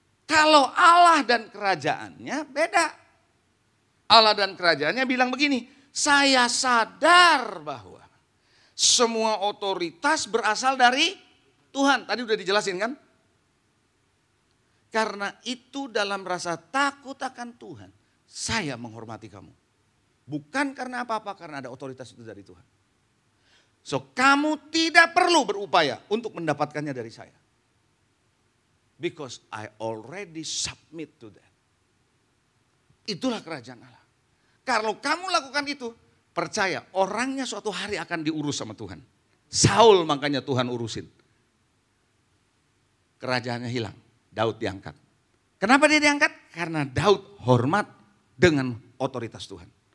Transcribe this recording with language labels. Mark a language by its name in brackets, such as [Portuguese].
[Indonesian] Kalau Allah dan kerajaannya beda. Allah dan kerajaannya bilang begini, saya sadar bahwa semua otoritas berasal dari Tuhan. Tadi udah dijelasin kan? Karena itu dalam rasa takut akan Tuhan, saya menghormati kamu. Bukan karena apa-apa, karena ada otoritas itu dari Tuhan. So kamu tidak perlu berupaya untuk mendapatkannya dari saya. [English] Because I already submit to that. [Indonesian] Itulah kerajaan Allah. Kalau kamu lakukan itu, percaya orangnya suatu hari akan diurus sama Tuhan. Saul makanya Tuhan urusin. Kerajaannya hilang, Daud diangkat. Kenapa dia diangkat? Karena Daud hormat dengan otoritas Tuhan.